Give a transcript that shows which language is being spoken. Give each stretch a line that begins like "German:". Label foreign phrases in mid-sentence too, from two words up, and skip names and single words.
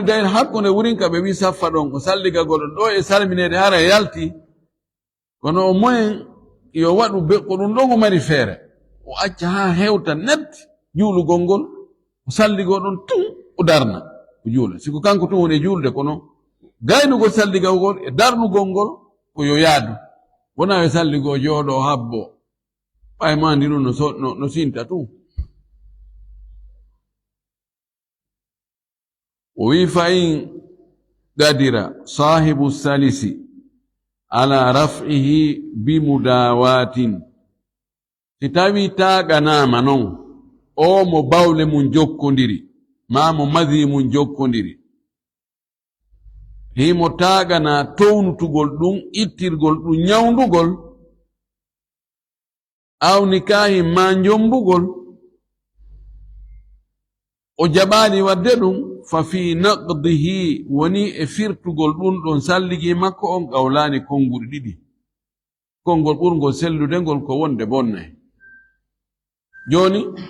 Fula: dayin hakkunde wurinka ɓe wi saffa ɗon ko salligagol ɗo e salminede hara yalti kono o moyen yo waɗu ko ɗum ɗon o mari feere o acca haa hewta net juulugol ngol o salligo ɗon tun o darna o juula siko kanko tun woni e juulde kono gaynugol salligagol e darnugol ngol ko yo yaadu wona yo salligo jooɗo habbo ɓay mandi ɗum no sinta tun o wi
Arabic: فإن قدر صاحب سلس على رفعه بمداواة
Fula: si tawi taaganama non o mo bawle mum jokkodiri ma mo madi mum jokkodiri himo taagana townutugol ɗum ittirgol ɗum nyawndugol aw nikahi ma jombugol o jaɓaani wadde ɗum
Arabic: ففي نقضه
Fula: woni e firtugol ɗum ɗon salligi makko on qawlaani konnguri ɗiɗi konngol ɓurgol sellude ngol ko wonde bonnay jooni